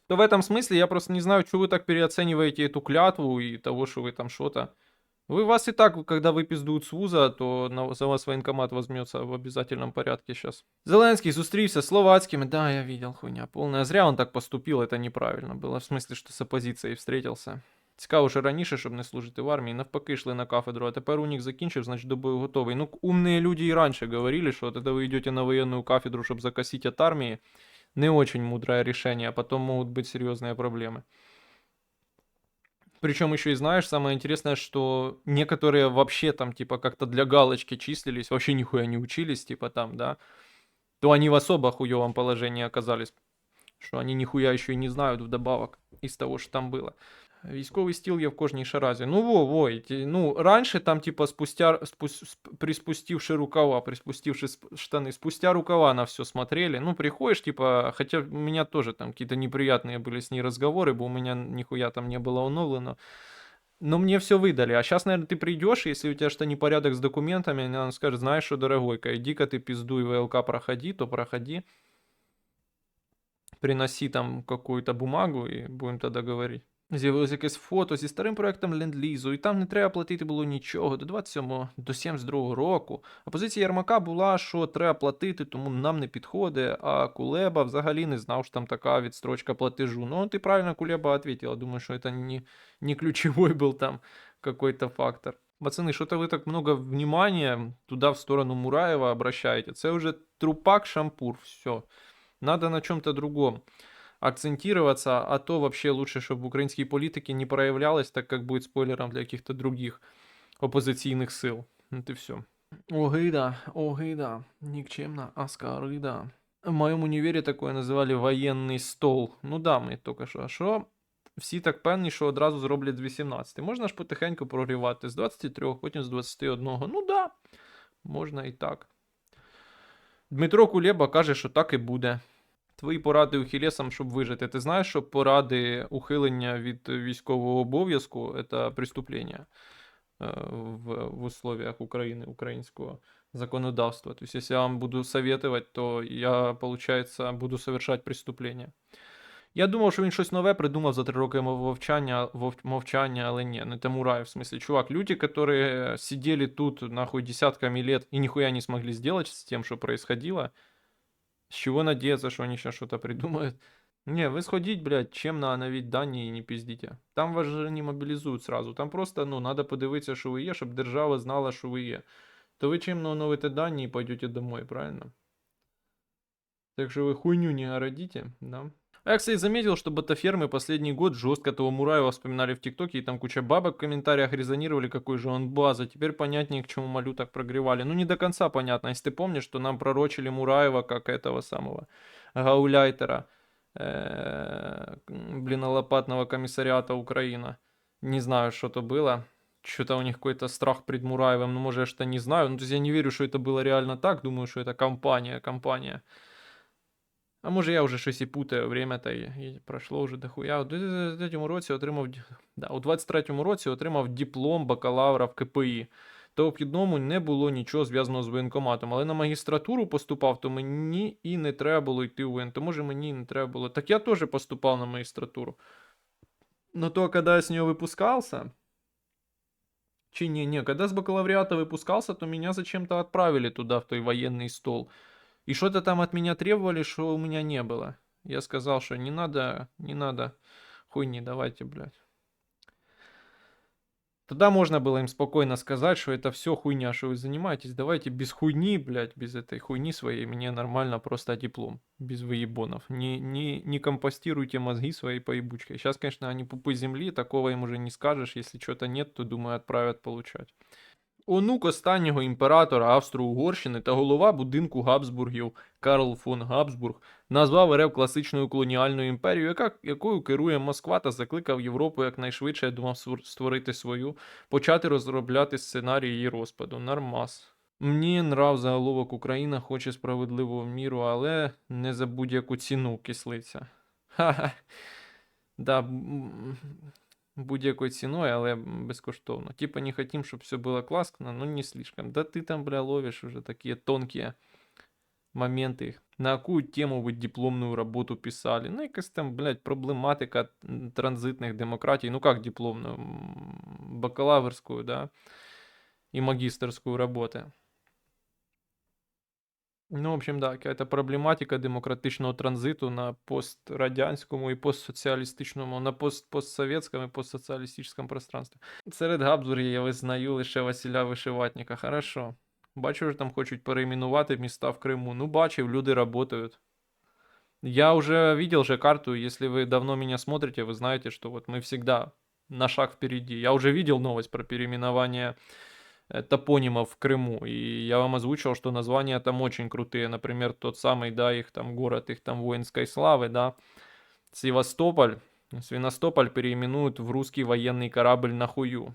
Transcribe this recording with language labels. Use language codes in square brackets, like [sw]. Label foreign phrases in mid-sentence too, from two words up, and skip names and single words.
[ru] То в этом смысле я просто не знаю, что вы так переоцениваете эту клятву и того, что вы там что-то... Вас и так, когда выпиздуют с вуза, то за вас военкомат возьмется в обязательном порядке сейчас. Зеленский зустрівся с словацкими. Да, я видел, хуйня полная. Зря он так поступил, это неправильно было. В смысле, что с оппозицией встретился. [uk] Цікаво, що раніше, щоб не служити в армії, навпаки йшли на кафедру, а тепер у них закінчив, значить до бою готовий. [ru] Ну, умные люди и раньше говорили, что вот это вы идете на военную кафедру, чтобы закосить от армии. Не очень мудрое решение, а потом могут быть серьезные проблемы. Причем еще и знаешь, самое интересное, что некоторые вообще там типа как-то для галочки числились, вообще нихуя не учились, типа там, да, то они в особо хуевом положении оказались, что они нихуя еще и не знают вдобавок из того, что там было. [uk] Військовий стіл є в кожній шаразі. [ru] Ну, ну, раньше там, типа, приспустивши рукава, приспустивши штаны, спустя рукава на все смотрели. Ну, приходишь, типа, хотя у меня тоже там какие-то неприятные были с ней разговоры, бо у меня нихуя там не было оновлено. Но мне все выдали. А сейчас, наверное, ты придешь, если у тебя что-то непорядок с документами, она скажет, знаешь что, дорогой-ка, иди-ка ты пиздуй ВЛК проходи, то проходи. Приноси там какую-то бумагу и будем тогда говорить. [uk] З'явилось якесь фото зі старим проектом Ленд-Лізу, і там не треба платити було нічого до 27-го, до 72-го року. А позиція Єрмака була, що треба платити, тому нам не підходить, а Кулеба взагалі не знав, що там така відстрочка платежу. [ru] Ну, [uk] ти правильно, [ru] Кулеба ответила, думаю, [uk] що це не [ru] ключевой был там какой-то фактор. Пацаны, что-то вы так много внимания туда, в сторону Мураева обращаете. Це уже трупак-шампур, все. Надо на чем-то другом акцентироваться, а то вообще лучше, чтобы украинские политики не проявлялось, так как будет спойлером для каких-то других оппозиционных сил. Вот и все. Огида, никчемно, аскарыда. В моем универе такое называли военный стол. Ну да, мы только что. А что? [uk] Всі так певні, що одразу зроблять з 18. Можна ж потихеньку прогрівати з 23, потім з 21. Ну да, можна і так. Дмитро Кулеба каже, що так і буде. Твої поради ухилесам, щоб вижити. Ти знаєш, що поради ухилення від військового обов'язку це преступлення [ru] в условиях [uk] України, українського законодавства. [ru] То есть, если я вам буду советовать, то я, получается, буду совершать преступлення. [uk] Я думав, що він щось нове придумав за 3 роки мовчання, але ні, не Тамурай, [ru] в смысле, чувак, люди, которые сидели тут, нахуй, десятками лет и нихуя не смогли сделать с тем, что происходило, с чего надеяться, что они сейчас что-то придумают? [uk] Не, вы сходіть, блядь, чемно оновіть дані і не пиздите. Там вас же не мобілізують сразу. Там просто, ну, надо подивитися, що ви є, щоб держава знала, що ви є. То ви чемно оновите дані і [ru] пойдете домой, [uk] правильно? [ru] Так что вы хуйню не городите, да? А я, кстати, заметил, что ботафермы последний год жестко того Мураева вспоминали в ТикТоке, и там куча бабок в комментариях резонировали, какой же он база. Теперь понятнее, к чему Малю так прогревали. Ну, не до конца понятно. Если ты помнишь, что нам пророчили Мураева как этого самого гауляйтера, блинолопатного комиссариата Украина. Не знаю, что то было. Что-то у них какой-то страх пред Мураевым. Ну, может, я что-то не знаю. Ну, то есть я не верю, что это было реально так. Думаю, что это компания. [uk] А може я вже щось і путаю, время-то і пройшло вже дохуя. У 23-му році отримав, да, у 23-му році отримав диплом бакалавра в КПІ. То в обхідному не було нічого зв'язаного з воєнкоматом. Але на магістратуру поступав, то мені і не треба було йти в воєн. То може мені і не треба було. Так я теж поступав на магістратуру. [ru] Но то, когда я с нее выпускался, когда с бакалавриата выпускался, то меня зачем-то отправили туда, в той военный стол. И что-то там от меня требовали, что у меня не было. Я сказал, что не надо хуйни, давайте, блядь. Тогда можно было им спокойно сказать, что это все хуйня, что вы занимаетесь. Давайте без хуйни, блядь, без этой хуйни своей, мне нормально просто диплом. Без выебонов. Не компостируйте мозги своей поебучкой. Сейчас, конечно, они пупы земли, такого им уже не скажешь. Если что-то нет, то, думаю, отправят получать. [uk] Онук останнього імператора Австро-Угорщини та голова будинку Габсбургів Карл фон Габсбург назвав РФ класичною колоніальною імперією, якою керує Москва, та закликав Європу якнайшвидше, я думав, створити свою, почати розробляти сценарій її розпаду. Нормас. Мені нрав заголовок «Україна хоче справедливого міру, але не за будь-яку ціну, кислиця». Ха-ха. Да, будь-якою ціною, але безкоштовно. [ru] Типа не хотим, [uk] щоб все було класно, [ru] но не слишком. [uk] Да ти там, бля, ловиш уже такі тонкі моменти. На яку тему ви дипломну роботу писали? Ну, якась там, блядь, проблематика транзитних демократій. Ну, [ru] как дипломную? Бакалаврскую, да? И магистерскую работы. Ну, в общем, да, какая-то проблематика демократичного транзиту [uk] на пострадянському і постсоціалістичному, на постсовєтському і постсоціалістичному [ru] пространстві. [uk] Серед Габсбургів я визнаю лише Василя Вишиватника. [ru] Хорошо. [uk] Бачу, що там хочуть перейменувати міста в Криму. Ну, бачив, [ru] люди работают. Я уже видел же карту, если вы давно меня смотрите, вы знаете, что вот мы всегда на шаг впереди. Я уже видел новость про переименование топонимов в Крыму, и я вам озвучил, что названия там очень крутые, например, тот самый, да, их там город, их там воинской славы, да, Севастополь переименуют в русский военный корабль на хую.